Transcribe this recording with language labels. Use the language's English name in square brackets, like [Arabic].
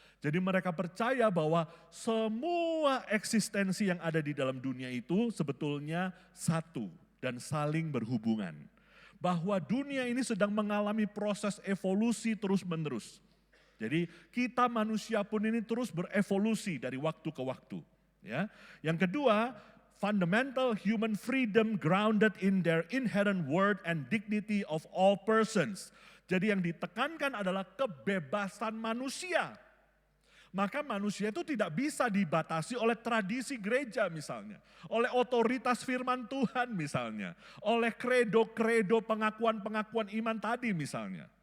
[Indonesian] Jadi mereka percaya bahwa semua eksistensi yang ada di dalam dunia itu sebetulnya satu dan saling berhubungan. Bahwa dunia ini sedang mengalami proses evolusi terus-menerus. Jadi kita manusia pun ini terus berevolusi dari waktu ke waktu. Ya. Yang kedua, [English] fundamental human freedom grounded in their inherent worth and dignity of all persons. [Indonesian] Jadi yang ditekankan adalah kebebasan manusia. Maka manusia itu tidak bisa dibatasi oleh tradisi gereja misalnya. Oleh otoritas firman Tuhan misalnya. Oleh kredo-kredo pengakuan-pengakuan iman tadi misalnya.